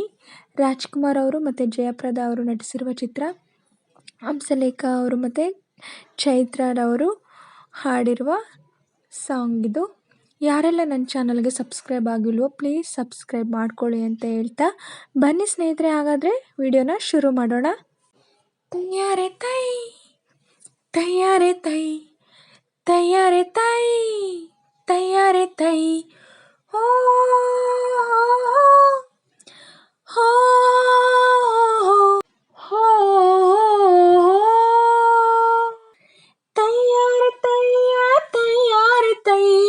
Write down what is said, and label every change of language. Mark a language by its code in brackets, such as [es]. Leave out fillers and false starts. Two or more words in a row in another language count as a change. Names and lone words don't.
[kn] ರಾಜ್ಕುಮಾರ್ ಅವರು ಮತ್ತು ಜಯಪ್ರದಾ ಅವರು ನಟಿಸಿರುವ ಚಿತ್ರ. ಹಂಸಲೇಖ ಅವರು ಮತ್ತು ಚೈತ್ರರವರು ಹಾಡಿರುವ ಸಾಂಗ್ ಇದು. ಯಾರೆಲ್ಲ ನನ್ನ ಚಾನಲ್ಗೆ ಸಬ್ಸ್ಕ್ರೈಬ್ ಆಗಿಲ್ವೋ [en] please subscribe [kn] ಮಾಡ್ಕೊಳ್ಳಿ ಅಂತ ಹೇಳ್ತಾ, ಬನ್ನಿ ಸ್ನೇಹಿತರೆ, ಹಾಗಾದರೆ ವಿಡಿಯೋನ ಶುರು ಮಾಡೋಣ. ತಯ್ಯಾರೆ ತೈ ತಯ್ಯಾರೆ ತೈ ತಯ್ಯಾರೆ ತೈ ತಯ್ಯಾರೆ ತೈ ಓ ಹೋ ಹೋ ತಯ್ಯಾರೆ ತಯ್ಯ ತಯ್ಯಾರೆ ತಯ್ಯ